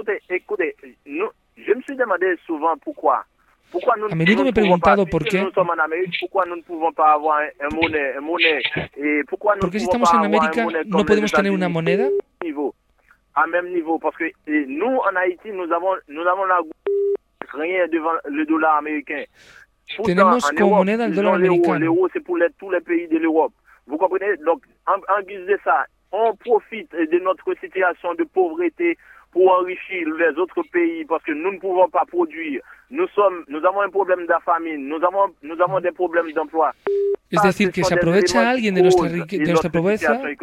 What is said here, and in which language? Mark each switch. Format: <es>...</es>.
<fr>Écoutez, je me suis demandé souvent pourquoi.</fr> <es>A menudo me he preguntado por qué. ¿Por qué si estamos en América no podemos tener una moneda?</es> <fr>À même niveau, parce que nous en Haïti nous avons la rien devant le dollar américain.</fr> <es>Tenemos como moneda el dólar americano.</es> <fr>L'euro, c'est pour tous les pays de l'Europe. Vous comprenez? Donc en guise de ça, on profite de notre situation de pauvreté pour enrichir les autres pays parce que nous ne pouvons pas produire. Nous avons un problème de famine. Nous avons des problèmes d'emploi.</fr> <es>Es decir, que se aprovecha alguien de nuestra pobreza.</es>